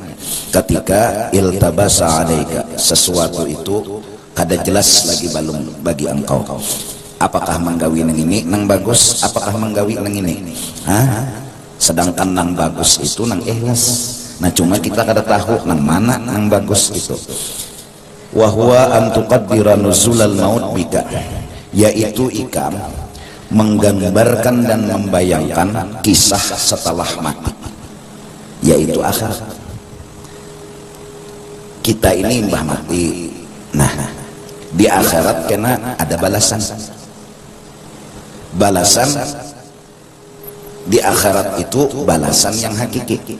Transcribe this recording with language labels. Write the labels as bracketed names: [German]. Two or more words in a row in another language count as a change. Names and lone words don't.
[Banjar] Ketika [Arabic] التبس عليك, [Banjar] sesuatu itu kada jelas lagi balum bagi engkau, apakah menggawi nang ini nang bagus, apakah menggawi nang ini. Sedangkan nang bagus itu nang ikhlas. Nah cuma kita kada tahu nang mana nang bagus itu. [Arabic] وهو أن تقدر نزول الموت بك, [Banjar] yaitu ikam menggambarkan dan membayangkan kisah setelah mati, yaitu akhirat. Kita ini mbah mati, nah di akhirat kena ada balasan di akhirat itu balasan yang hakiki.